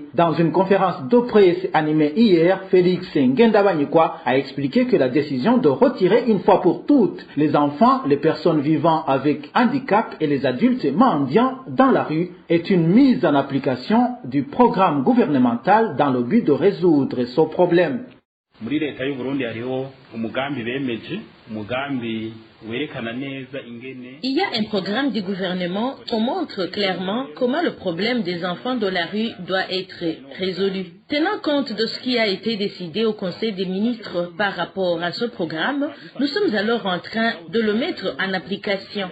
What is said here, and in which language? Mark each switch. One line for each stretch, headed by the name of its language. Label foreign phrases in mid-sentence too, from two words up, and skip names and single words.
French: Dans une conférence de presse animée hier, Félix Ngendabanyikwa a expliqué que la décision de retirer une fois pour toutes les enfants, les personnes vivant avec handicap et les adultes mendiants dans la rue est une mise en application du programme gouvernemental dans le but de résoudre ce problème.
Rundi: Muri leta y'u Burundi hariho umugambi bemeje
French: Il y a un programme du gouvernement qui montre clairement comment le problème des enfants de la rue doit être résolu. Tenant compte de ce qui a été décidé au Conseil des ministres par rapport à ce programme, nous sommes alors en train de le mettre en application.